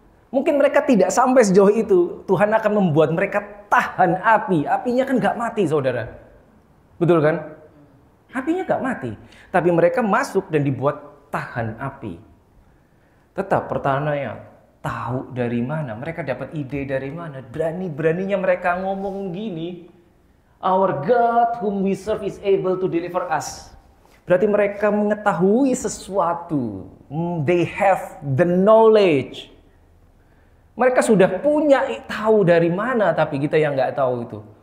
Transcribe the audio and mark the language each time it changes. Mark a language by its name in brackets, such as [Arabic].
[Indonesian] Mungkin mereka tidak sampai sejauh itu. Tuhan akan membuat mereka tahan api. Apinya kan nggak mati, saudara. Betul kan? Apinya nggak mati. Tapi mereka masuk dan dibuat tahan api. Tetap pertanyaannya, tahu dari mana? Mereka dapat ide dari mana? Berani-beraninya mereka ngomong gini. [English] Our God whom we serve is able to deliver us. [Indonesian] Berarti mereka mengetahui sesuatu. [English] They have the knowledge. [Indonesian] Mereka sudah punya tahu dari mana, tapi kita yang nggak tahu itu.